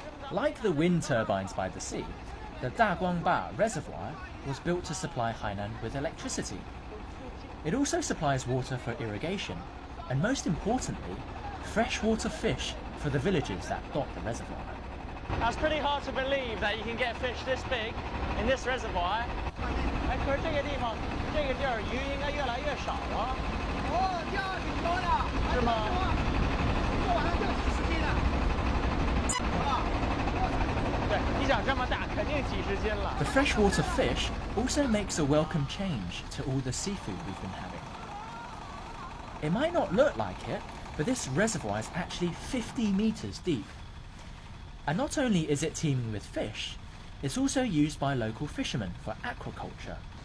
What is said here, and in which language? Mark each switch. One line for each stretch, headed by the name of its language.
English: Like the wind turbines by the sea, the Daguangba reservoir was built to supply Hainan with electricity. It also supplies water for irrigation, and most importantly, freshwater fish for the villages that dot the reservoir. That's pretty hard to believe that you can get fish this big in this reservoir.
Chinese: 可是这个地方，这个地儿鱼应该越来越少了。哦，钓挺多的。是吗？一个晚上钓几十斤呢。对，一长这么大，肯定几十斤了。
English: The freshwater fish also makes a welcome change to all the seafood we've been having. It might not look like it, but this reservoir is actually 50 meters deep. And not only is it teeming with fish, it's also used by local fishermen for aquaculture.